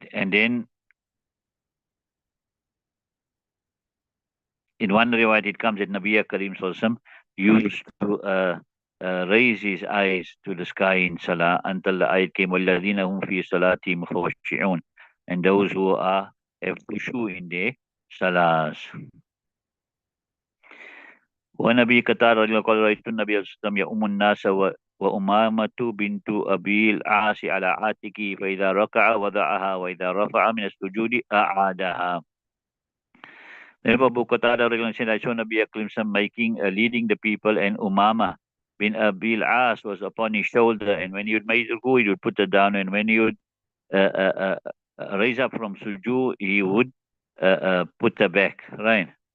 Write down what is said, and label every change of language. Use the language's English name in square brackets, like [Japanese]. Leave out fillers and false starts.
[English] And then in one riwayat it comes that Nabi Karim Sallallahu used to raise his eyes to the sky in salah until the ayat came [Arabic] وَالَّذِينَ هُمْ فِي صَلَاتِهِمْ خَاشِعُونَ, [English] and those who are have khushu in their salahs. [Arabic] ونبي قتادة رضي الله عنه قال رأيت النبي صلى الله عليه وسلم يؤم الناس وأمامة بنت أبي العاص على عاتقه فإذا ركع وضعها وإذا رفع من السجود أعادها. [English] Then Abu Qatada said, I saw Nabi Akram making leading the people, and Umama bin Abil As was upon his shoulder, and when he would make ruku, he would put it down, and when he would raise up from sujood, he would put her back. Right.